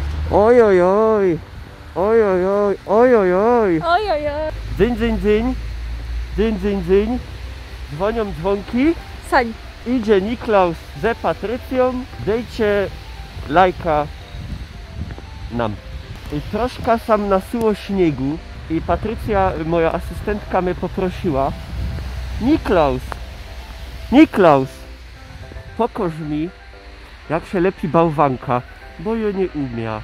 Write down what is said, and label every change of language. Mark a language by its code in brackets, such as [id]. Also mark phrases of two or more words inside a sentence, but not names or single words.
[pl] Oj, oj, oj. Oj, oj, oj, oj, oj, oj. Oj, oj, oj. Dzyń, dzyń, dzyń. Dzyń, dzyń, dzyń. Dzwonią dzwonki. Sań. Idzie Niklaus ze Patrycją. Dejcie lajka nam. I troszkę sam nasuło śniegu i Patrycja, moja asystentka, mnie poprosiła: Niklaus, pokaż mi, jak się lepi bałwanka, bo ja nie umiem.